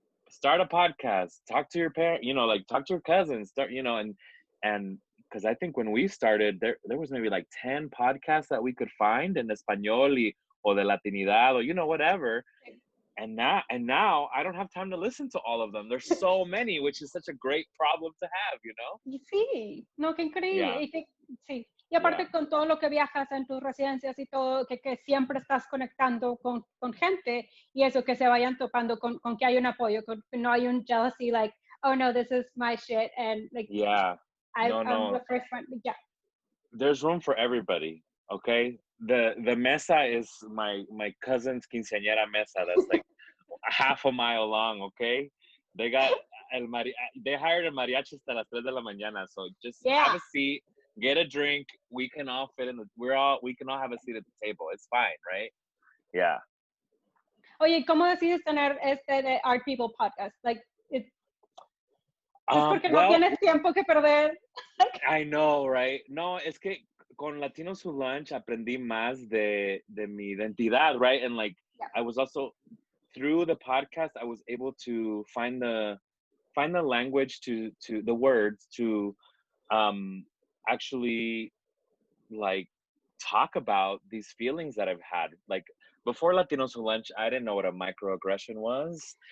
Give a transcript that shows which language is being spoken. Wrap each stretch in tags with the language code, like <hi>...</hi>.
<en>Start a podcast, talk to your parents, like talk to your cousins, start, and because I think when we started, there was maybe like 10 podcasts that we could find in Espanol or</en> <es>de Latinidad,</es> <en>or whatever. And now I don't have time to listen to all of them. There's so many, which is such a great problem to have.</en> <es>Sí, no, qué increíble.</es> <en>Yeah.</en> <es>Sí. Y aparte con todo lo que viajas en tus residencias y todo, que siempre estás conectando con gente, y eso, que se vayan topando con que hay un apoyo, con que no hay un</es> <en>jealousy, like, oh no, this is my shit, and like, Yeah. I'm the first one. Yeah. There's room for everybody, okay? The mesa is my cousin's quinceañera mesa that's like half a mile long, okay? They got they hired a mariachi</en> <es>hasta las 3 de la mañana,</es> <en>so just have a seat, get a drink. We can all fit in we can all have a seat at the table. It's fine, right? Yeah.</en> <es>Oye, ¿cómo decides tener de Art People podcast?</es> <en>Like,</en> <es>es porque no tienes tiempo que perder.</es> <en>I know, right?</en> <es>No, es que con Latinos Who Lunch aprendí más de mi identidad,</es> <en>right? And like, I was also, through the podcast, I was able to find the language to the words to actually like talk about these feelings that I've had. Like before Latinos Who Lunch, I didn't know what a microaggression was.</en>